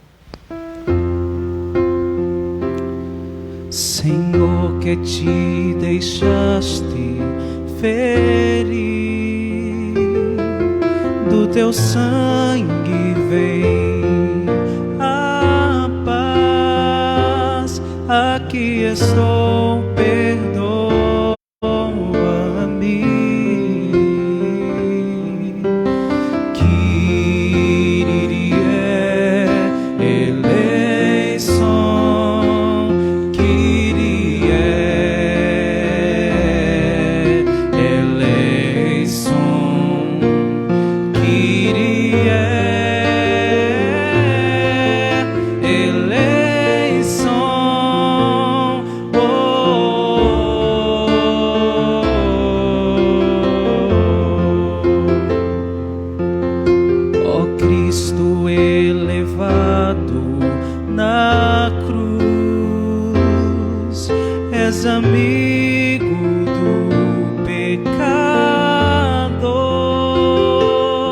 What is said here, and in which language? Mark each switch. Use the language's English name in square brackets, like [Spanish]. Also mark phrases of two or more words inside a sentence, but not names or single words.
[Portuguese] Senhor, que te deixaste ferir, do teu sangue vem a paz. Aqui estou, perdoa-me. [Greek] Κύριε ελέησον, Κύριε ελέησον, Κύριε ελέησον. [Portuguese] Ó Cristo elevado na cruz, és amigo do pecador.